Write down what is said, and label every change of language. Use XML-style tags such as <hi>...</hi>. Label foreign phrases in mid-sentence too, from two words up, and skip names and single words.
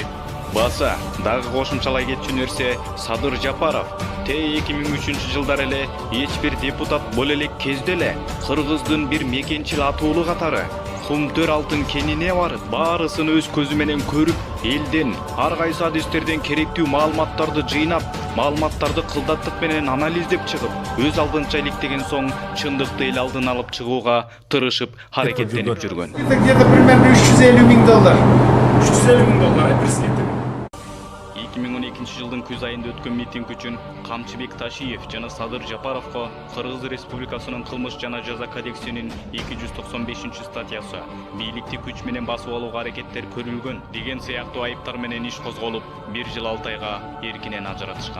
<ky>Баса, дагы кошумчалай кетчү нерсе, Садыр Жапаров 2003 жылдар эле эч бир депутат боло элек кезде эле кыргыздын бир мекенчил атуулу катары Кумтөр алтын кенине барып, баарысын өз көзү менен көрүп, элден ар кайсы адистерден керектүү маалыматтарды жыйнап, маалыматтарды кылдаттык менен анализдеп чыгып, өз алдынча иликтеген соң чындыкты эл алдын алып чыгууга тырышып, аракеттенип жүргөн.</ky> <ru>Где-то примерно 350 000 доллар. 350 000 доллар президент.</ru> <ky>2012 жылдын күз айында өткөн митинг үчүн Камчыбек Ташиев жана Садыр Жапаровго Кыргыз Республикасынын кылмыш жана жаза кодексинин 295 статьясы бийликти күч менен басып алууга аракеттер көрүлгөн деген сыяктуу айыптар менен иш козголуп, 1 жыл 6 айга эркинен ажыратышкан.</ky>